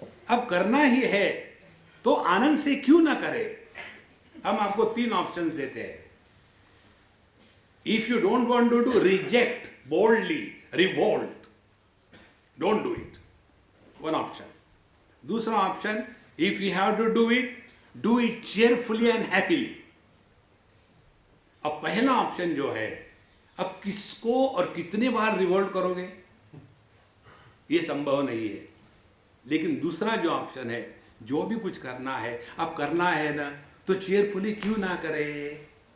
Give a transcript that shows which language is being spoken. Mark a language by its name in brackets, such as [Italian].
[Hindi] अब करना ही है तो आनंद से क्यों ना करें। हम आपको 3 ऑप्शन देते हैं। [English] If you don't want to do, reject boldly, revolt, don't do it. One option. [Hindi] दूसरा option, [English] if you have to do it, do it cheerfully and happily. [Hindi] अब पहला ऑप्शन जो है, अब किसको और कितने बार रिवोल्ट करोगे ये संभव नहीं है। लेकिन दूसरा जो ऑप्शन है, जो भी कुछ करना है, अब करना है ना, तो चेयरफुली क्यों ना करें।